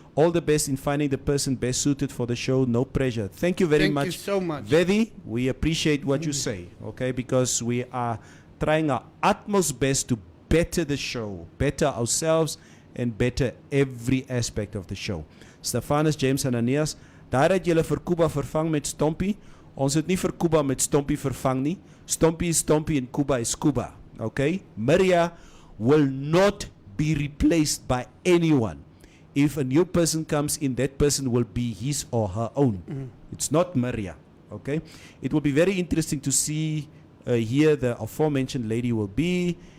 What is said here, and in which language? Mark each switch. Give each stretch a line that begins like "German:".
English: All the best in finding the person best suited for the show. No pressure. Thank you very much. Thank you so much. Vedi, we appreciate what you say, okay? Because we are trying our utmost best to better the show, better ourselves, and better every aspect of the show.
Afrikaans: Stefanus, James en Aeneas, daar het julle vir Kuba vervang met Stompie. Ons het nie vir Kuba met Stompie vervang nie. Stompie is Stompie en Kuba is Kuba. Okay?
English: Maria will not be replaced by anyone. If a new person comes in, that person will be his or her own. It's not Maria. Okay? It will be very interesting to see here the aforementioned lady will be.